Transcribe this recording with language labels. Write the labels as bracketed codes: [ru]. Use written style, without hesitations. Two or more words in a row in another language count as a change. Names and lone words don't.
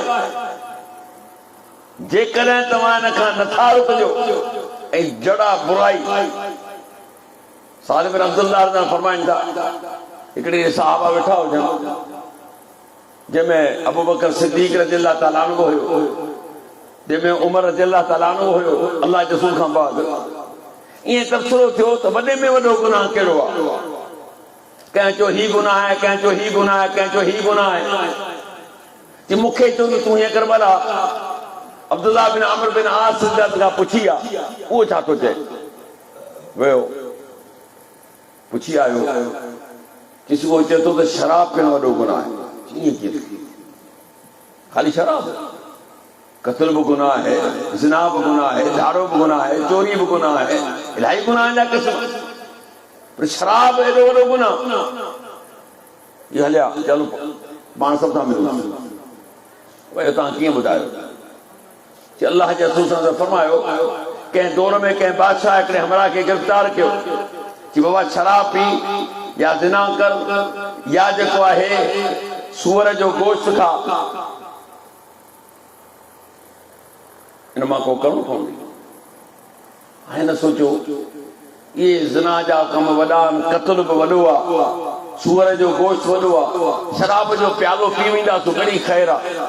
[sd] जेकॾहिं तव्हां हिन खां नथा रुकजो ऐं जड़ा बुराई। सालिम बिन अब्दुल्लाह फरमाइनि था हिकिड़े सहाबा वेठा हुजनि जंहिंमें अबू बकर सिद्दीक़ [ar] رضي الله تعالى عنه [sd] हुयो, जंहिंमें उमर [ar] رضي الله تعالى عنه [sd] हुयो अल्लाह जे रसूल खां बाद। ईअं तबसरो थियो त वॾे में वॾो गुनाह कहिड़ो आहे? कंहिं चयो ही गुनाह आहे, कंहिं चयो ही गुनाह आहे, कंहिं चयो ही गुनाह आहे। कि मूंखे चयो त तूं हीअं कर भला अब्दुल्लाह बिन अमर बिन आस खां पुछी आ, उहो छा थो चए? वियो पुछी आयो, [ur] کسی کو [sd] चए थो त शराब पीअण वॾो गुनाह आहे। खाली शराब? [ur] قتل بھی گناہ ہے، زنا بھی گناہ ہے، جھاڑو بھی گناہ ہے، چوری بھی گناہ ہے, [sd] इलाही गुनाह जा क़िस्म। पर शराब एॾो वॾो गुनाह? ये हलिया चलो पाण सभु सां मिलूं। भई तव्हां कीअं ॿुधायो? कि अल्लाह जे रसूल सां फरमायो कंहिं दौर में कंहिं बादशाह हिकिड़े हमरा खे गिरफ़्तार कयो कि बाबा शराब पी या ज़िना कर या जेको आहे सूअर जो गोश्त खा, इन मां को करणो पवंदी। हाणे न सोचो इहे ज़िना जा कम वॾा आहिनि, क़त्ल बि वॾो आहे, सूअर जो गोश्त वॾो आहे, शराब जो प्यालो पी वेंदासीं घणी ख़ैर आहे।